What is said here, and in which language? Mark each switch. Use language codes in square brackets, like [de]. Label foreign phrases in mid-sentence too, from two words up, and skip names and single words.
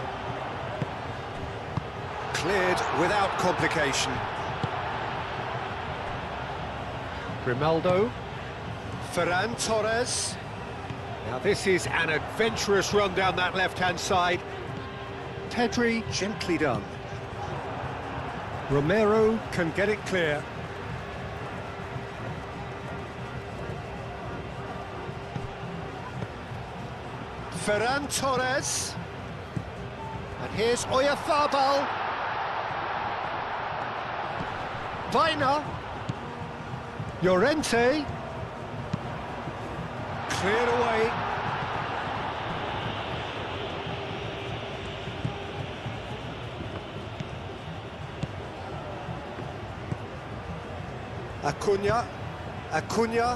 [en] Cleared without complication. Grimaldo. Ferran Torres. Now this is an adventurous run down that left-hand side. Pedri, gently done. Romero can get it clear. Ferran Torres. And here's Oyarzabal. Vaina. Llorente. Cleared away. Acuna.